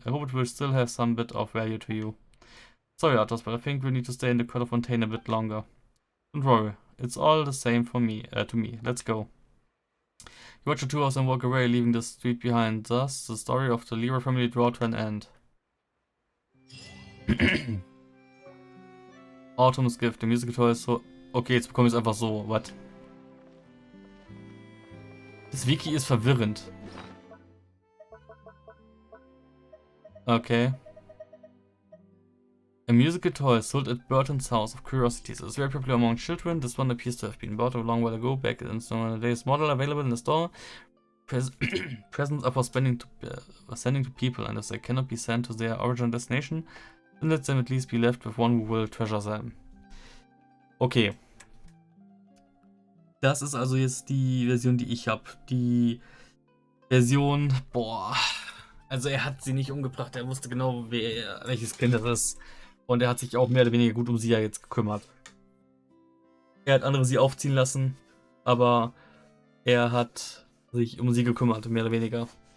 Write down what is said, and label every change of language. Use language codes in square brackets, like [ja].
[en] I hope it will still have some bit of value to you. Sorry, Arthas, but I think we need to stay in the Court of Fontaine a bit longer. Don't worry, it's all the same for me. To me. Let's go. You watch the two of them walk away, leaving the street behind. Thus, the story of the Leroy family draw to an end. Autumn's Gift, the musical toy [de] ist so. Okay, jetzt bekomme ich es einfach so. Was? Das Wiki ist verwirrend. Okay. [en] A musical toy sold at Burton's House of Curiosities is very popular among children. This one appears to have been bought a long while ago, back in the latest model available in the store. Presents are for sending to people, and if they cannot be sent to their original destination, then let them at least be left with one who will treasure them. Okay. [de] Das ist also jetzt die Version, die ich habe. Die Version, boah. Also er hat sie nicht umgebracht, er wusste genau, welches Kind das ist. Und er hat sich auch mehr oder weniger gut um sie ja jetzt gekümmert. Er hat andere sie aufziehen lassen, aber er hat sich um sie gekümmert, mehr oder weniger.